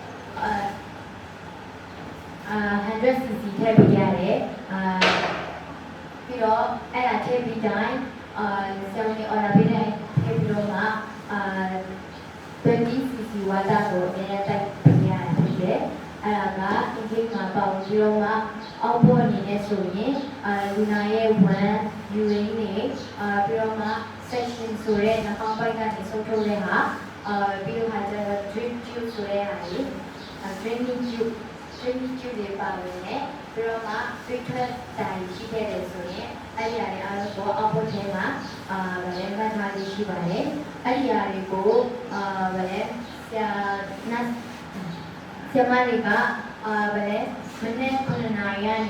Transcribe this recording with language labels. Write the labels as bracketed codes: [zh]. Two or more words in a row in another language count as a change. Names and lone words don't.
[my] 100cc ထည့်ပေးရတယ်ပြီးတော့အဲ့ဒါထည့်ပြီးတိုင်းဆရာမကြီး order ပေးတဲ့ထည့်ပြီးတော့မှ20cc water ကို အများကြီးတိုက်ပေးရတာဖြစ်တယ်အဲ့ဒါက intake မှာပေါင်းပြီးတော့မှ output အနေနဲ့ဆိုရင်လူနာရဲ့1 urine နဲ့ပြီးတော့မှ section ဆိုတဲ့နှာခေါင်းပိုက်ကနေဆုံးထုတ်တဲ့ဟာပြီးတော့မှကျတော့ [en] drip tube [my] ဆိုတဲ့ဟာကြီး [en] draining tube [my] တွေပါဝင် တယ်ပြီးတော့မှ filter တိုင်ရှိခဲ့တယ်ဆိုရင်အဲ့ဒီအရာတွေအားလုံးကို output ထဲမှာဗလဲမှတ်ထားလေးရှိပါတယ်အဲ့ဒီအရာတွေကိုဗလဲဆရာမတွေကဗလဲမနေ့9နာရီကနေ